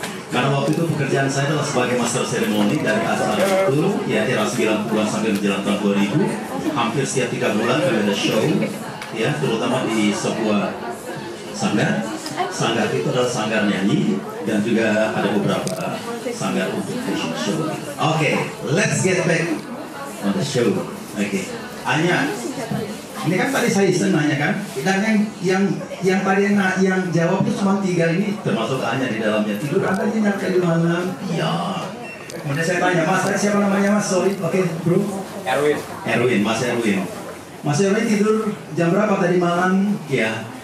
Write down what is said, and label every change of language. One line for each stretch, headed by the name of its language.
Indonesian: Karena waktu itu pekerjaan saya adalah sebagai master seremoni dari acara itu, ya era 90-an sampai menjelang tahun 2000, hampir setiap 3 bulan kami ada show, ya, terutama di sebuah sanggar. Sanggar itu adalah sanggar nyanyi dan juga ada beberapa sanggar untuk fashion show.
English: Oke, let's get back on the show.
Indonesian: Oke, Anya, ini kan tadi saya iseng nanya kan, dan yang tadi yang jawab itu cuma 3 ini, termasuk Anya di dalamnya. Tidur Anda nyenyak di malam? Iya. Kemudian saya tanya, Mas, siapa namanya Mas? Sorry, oke, bro. Erwin, Mas Erwin. Mas Erwin tidur jam berapa tadi malam? Ya.